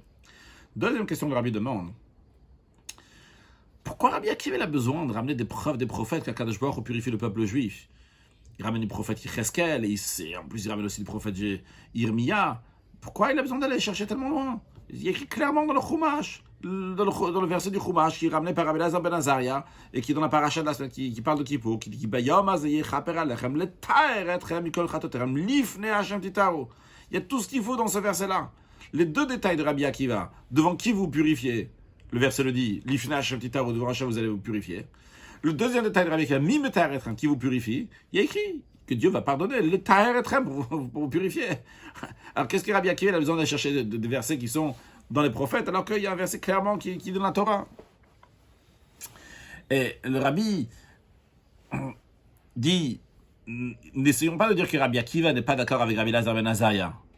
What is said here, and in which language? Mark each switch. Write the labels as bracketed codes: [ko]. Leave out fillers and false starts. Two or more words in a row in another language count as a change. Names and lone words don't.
[fr] Deuxième question que Rabbi demande. Pourquoi Rabbi Akiva a besoin de ramener des preuves des prophètes qu' [he] הקדוש ברוך הוא [fr] purifie le peuple juif? Il ramène du prophète Yecheskel, et en plus il ramène aussi le prophète Irmia. Pourquoi il a besoin d'aller chercher tellement loin? Il y a écrit clairement dans le Chumash, dans le verset du Chumash, qui est ramené par Rabbi Elazar ben Azariah, et qui est dans la paracha de la semaine, qui parle de Kippour, qui dit [he] ביום הזה יכפר עליכם לטהר אתכם מכל חטאתיכם לפני השם תטהרו. [fr] Il y a tout ce qu'il faut dans ce verset-là. Les deux détails de Rabbi Akiva, devant qui vous purifiez, le verset le dit, [he] לפני השם תטהרו, [fr] devant Hashem vous allez vous purifier. Le deuxième détail de Rabbi Akiva, [he] מי מטהר אתכם, [fr] qui vous purifie, il y a écrit que Dieu va pardonner, [he] לטהר אתכם, [fr] pour vous purifier. Alors qu'est-ce que Rabbi Akiva a besoin d'aller chercher des versets qui sont dans les prophètes, alors qu'il y a un verset clairement qui est dans la Torah? Et le Rabbi dit, n'essayons pas de dire que Rabbi Akiva n'est pas d'accord avec Rabbi Elazar ben Azariah.